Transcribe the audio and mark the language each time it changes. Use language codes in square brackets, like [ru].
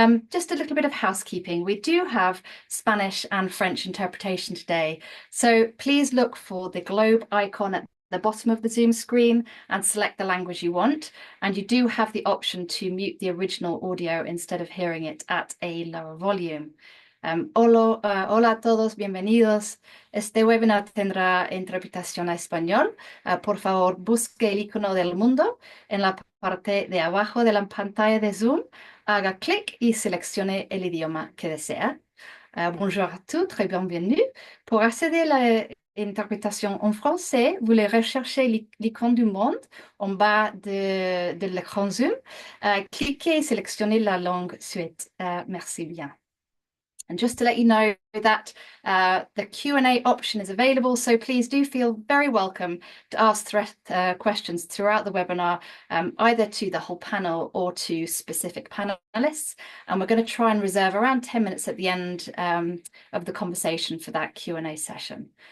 [en] Just a little bit of housekeeping. We do have Spanish and French interpretation today. So please look for the globe icon at the bottom of the Zoom screen and select the language you want. And you do have the option to mute the original audio instead of hearing it at a lower volume. [es] Hola a todos, bienvenidos. Este webinar tendrá interpretación a español. Por favor, busque el icono del mundo en la parte de abajo de la pantalla de Zoom. Haga clic y seleccione el idioma que desea. [fr] Bonjour à tous, très bienvenue. Pour accéder à l'interprétation en français, vous voulez rechercher l'icône du monde en bas de l'écran Zoom. Cliquez et sélectionnez la langue souhaitée. Merci bien. [en] And just to let you know that the Q&A option is available, so please do feel very welcome to ask questions throughout the webinar, either to the whole panel or to specific panelists. And we're going to try and reserve around 10 minutes at the end of the conversation for that Q&A session.